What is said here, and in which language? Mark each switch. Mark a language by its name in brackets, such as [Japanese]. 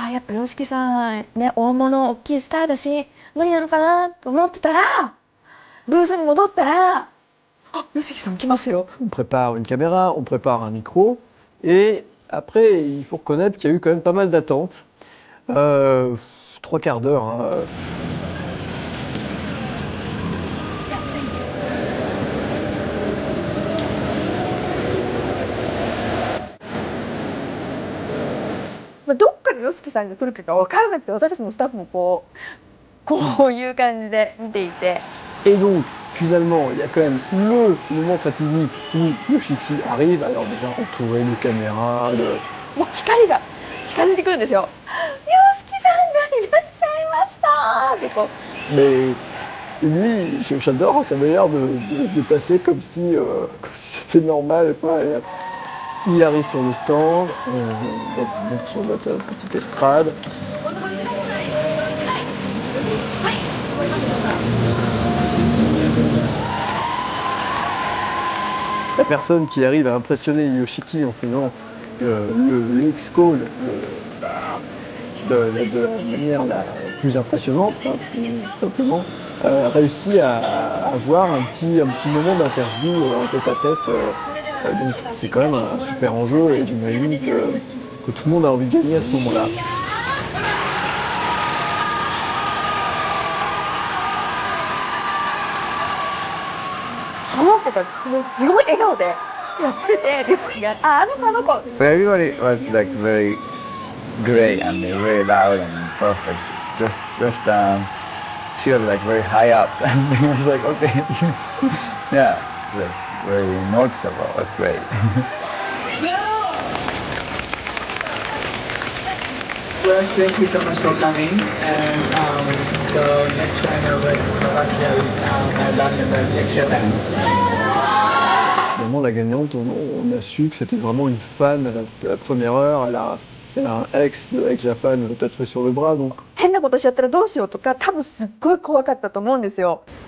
[Japanese] やっぱYOSHIKIさんね大物大きいスターだし何なのかなと思ってたらブースに戻ったら [French] On prépare une caméra, on prépare un micro, et après il faut reconnaître qu'il y a eu quand même pas mal d'attentes. 3 quarts d'heure. Hein. [Japanese] どっからヨシキさんが来るかが分からなくて、私たちのスタッフもこういう感じで見ていて。 [French] Et donc, finalement, il y a quand même le moment fatidique où Yoshiki arrive, alors déjà entouré de caméras, de... [Japanese] もう光が近づいてくるんですよ。YOSHIKIさんがいらっしゃいましたってこう。 [French] Mais lui, j'adore, ça avait l'air de passer comme si c'était normal. Quoi. Il arrive sur le stand, donc sur notre petite estrade. La personne qui arrive à impressionner Yoshiki en faisant le X-Call de la manière la plus impressionnante, hein, tout simplement, réussit à avoir un petit moment d'interview en tête-à-tête. Donc c'est quand même un super enjeu et j'imagine que tout le monde a envie de gagner à ce moment-là. [Japanese] その子がすごい笑顔でやってて、ですが、あの子。 [English] Everybody was like very great and very loud and perfect. Just she was like very high up and it was like okay, yeah, like very noticeable. It was great. Well, thank you so much for coming. And so next time I will next Japan. [French] Finalement, la gagnante, on a su que c'était vraiment une fan de la première heure. Elle a un ex de ex-Japan tatoué sur le bras, donc. [Japanese] 変なことしちゃったらどうしようとか、多分すっごい怖かったと思うんですよ。